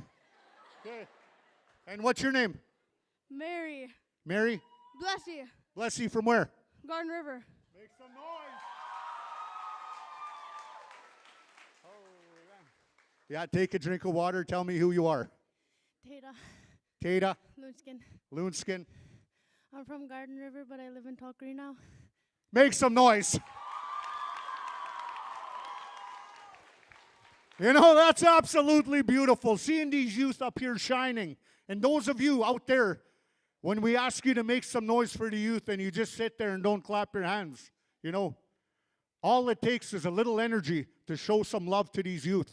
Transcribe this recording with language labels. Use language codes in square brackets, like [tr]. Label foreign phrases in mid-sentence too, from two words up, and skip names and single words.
[en] Okay. And what's your name? Mary. Mary? Bless you. Bless you from where? Garden River. Make some noise. Oh, yeah, take a drink of water. Tell me who you are. Tata. Tata. Loonskin. Loonskin. I'm from Garden River, but I live in Tall Cree now. Make some noise. You know, that's absolutely beautiful. Seeing these youth up here shining. And those of you out there, when we ask you to make some noise for the youth and you just sit there and don't clap your hands, you know, all it takes is a little energy to show some love to these youth.